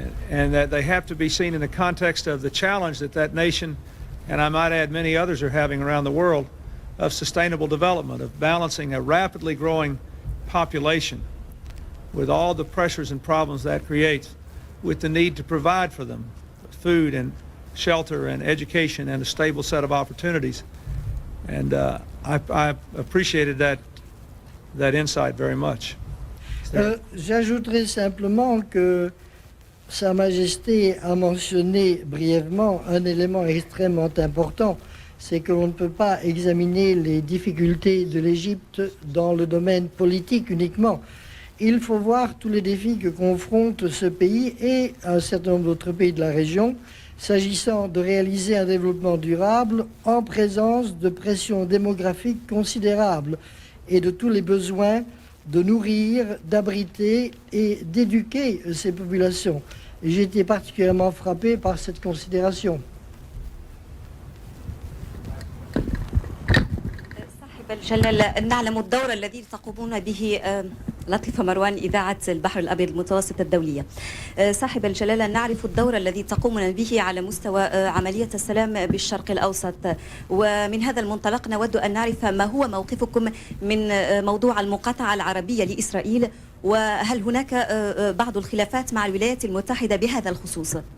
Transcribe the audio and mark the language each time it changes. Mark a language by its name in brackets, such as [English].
[English] and that they have to be seen in the context of the challenge that that nation, and I might add many others, are having around the world, of sustainable development, of balancing a rapidly growing population with all the pressures and problems that creates, with the need to provide for them food and shelter and education and a stable set of opportunities. And I appreciated that insight very much. [French] J'ajouterai simplement que Sa Majesté a mentionné brièvement un élément extrêmement important, c'est que l'on ne peut pas examiner les difficultés de l'Égypte dans le domaine politique uniquement. Il faut voir tous les défis que confronte ce pays et un certain nombre d'autres pays de la région, s'agissant de réaliser un développement durable en présence de pressions démographiques considérables et de tous les besoins de nourrir, d'abriter et d'éduquer ces populations. J'ai été particulièrement frappé par cette considération. [Arabic] صاحب الجلالة، نعلم الدور الذي تقومون به لطيفة مروان إذاعة البحر الأبيض المتوسط الدولية. صاحب الجلالة، نعرف الدور الذي تقومون به على مستوى عملية السلام بالشرق الأوسط، ومن هذا المنطلق نود أن نعرف ما هو موقفكم من موضوع المقاطعة العربية لإسرائيل، وهل هناك بعض الخلافات مع الولايات المتحدة بهذا الخصوص؟